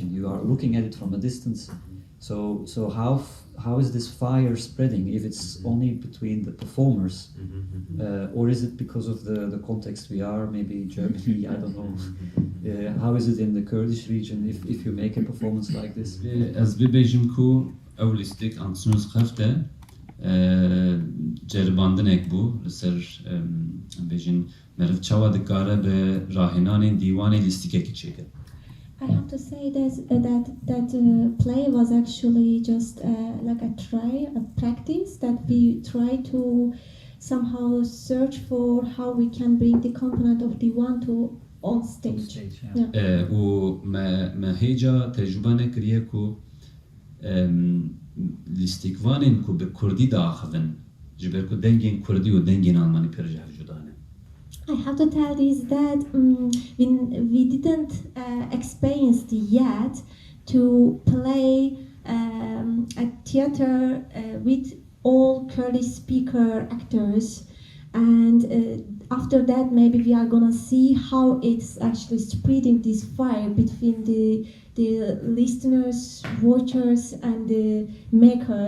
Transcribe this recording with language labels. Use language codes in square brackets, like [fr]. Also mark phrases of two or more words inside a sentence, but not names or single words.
[en] You are looking at it from a distance. So how is this fire spreading if it's only between the performers? Or is it because of the context we are, maybe Germany, I don't know. How is it in the Kurdish region if you make a performance like this? [ku] Ez bibêjim ku ew lîstik Anziehungskräfte ceribandinek bû li ser bêjin meriv çawa dikare bi rahênanên dîwanê lîstikekî çêke. [en] I have to say that play was actually just like a practice that we try to somehow search for how we can bring the component of Dîwan to on stage. [ku] û me hêca tecrübe nekiriye ku lîstikvanên ku bi Kurdî diaxivin ji ber ku dengên Kurdî û dengên Almanî pir ji hev juda ne. [en] I have to tell this that we didn't experience yet to play a theater with all Kurdish speaker actors, and after that maybe we are gonna see how it's actually spreading this fire between the listeners, watchers, and the makers.